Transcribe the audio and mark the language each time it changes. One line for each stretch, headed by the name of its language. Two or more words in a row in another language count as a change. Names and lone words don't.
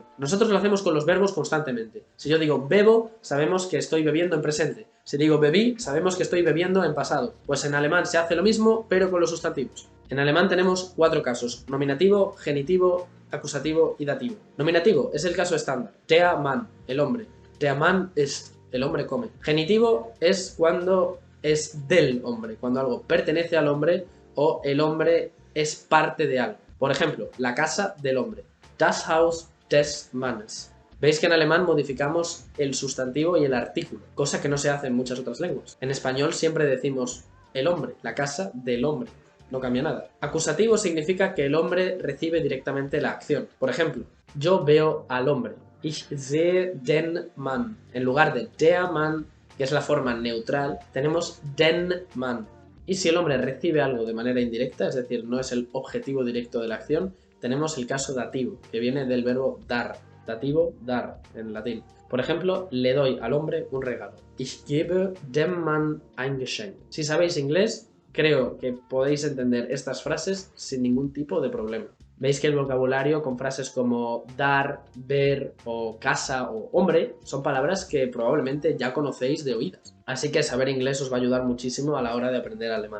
Spanish: Nosotros lo hacemos con los verbos constantemente. Si yo digo bebo, sabemos que estoy bebiendo en presente. Si digo bebí, sabemos que estoy bebiendo en pasado. Pues en alemán se hace lo mismo, pero con los sustantivos. En alemán tenemos 4 casos: nominativo, genitivo, acusativo y dativo. Nominativo es el caso estándar.
German: Der Mann,
Spanish: el hombre.
German: Der Mann ist,
Spanish: el hombre come. Genitivo es cuando es del hombre, cuando algo pertenece al hombre o el hombre es parte de algo. Por ejemplo, la casa del hombre.
German: Das Haus des Mannes.
Spanish: Veis que en alemán modificamos el sustantivo y el artículo, cosa que no se hace en muchas otras lenguas. En español siempre decimos el hombre, la casa del hombre. No cambia nada. Acusativo significa que el hombre recibe directamente la acción. Por ejemplo, yo veo al hombre.
German: Ich sehe den Mann.
Spanish: En lugar de
German: der Mann,
Spanish: que es la forma neutral, tenemos
German: den Mann.
Spanish: Y si el hombre recibe algo de manera indirecta, es decir, no es el objetivo directo de la acción, tenemos el caso dativo, que viene del verbo dar. Dativo, dar, en latín. Por ejemplo, le doy al hombre un regalo.
German: Ich gebe dem Mann ein Geschenk.
Spanish: Si sabéis inglés, creo que podéis entender estas frases sin ningún tipo de problema. Veis que el vocabulario con frases como dar, ver o casa o hombre son palabras que probablemente ya conocéis de oídas. Así que saber inglés os va a ayudar muchísimo a la hora de aprender alemán.